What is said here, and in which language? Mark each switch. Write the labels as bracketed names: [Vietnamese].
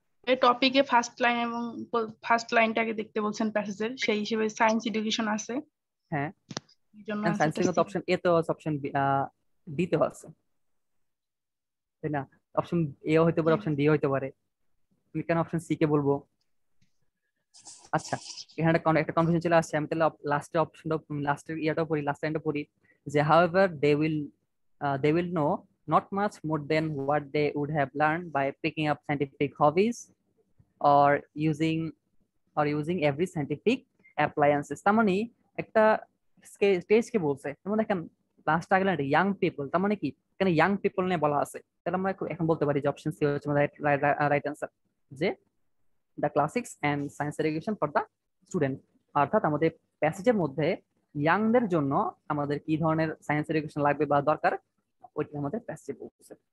[Bangla] এই টপিকে first line এবং ফার্স্ট লাইনটাকে দেখতে বলছেন প্যাসেজের, সেই হিসেবে সায়েন্স এডুকেশন আছে, হ্যাঁ, এই জন্য সায়েন্স অ্যান্সারটা থেকে তো সি। অপশন এ তো অপশন বি তে আছে, তাই না? অপশন এ হইতে পারে, অপশন ডি হইতে পারে, তুমি কেন অপশন সি কে বলবো? আচ্ছা, এখানে একটা কনফিউশন চলে আসছে। আমি তাহলে লাস্টের অপশনটা, লাস্টের ইয়াটা পড়ি, লাস্ট লাইনটা পড়ি যে [English] however they will know not much more than what they would have learned by picking up scientific hobbies or using every scientific appliances। [Bangla] তার মানে একটা স্টেজকে বলছে, যেমন দেখেন লাস্ট আগে ইয়াং পিপল, তার মানে কি এখানে ইয়াং পিপল নিয়ে বলা আছে। তাহলে আমরা এখন বলতে পারি যে অপশন সি হচ্ছে রাইট অ্যান্সার, যে the classics and science education for the student. অর্থাৎ আমাদের প্যাসেজের মধ্যে ইয়াংদের জন্য আমাদের কি ধরনের সায়েন্স এডুকেশন লাগবে বা দরকার, ওইটা আমাদের প্যাসেজে বলছে।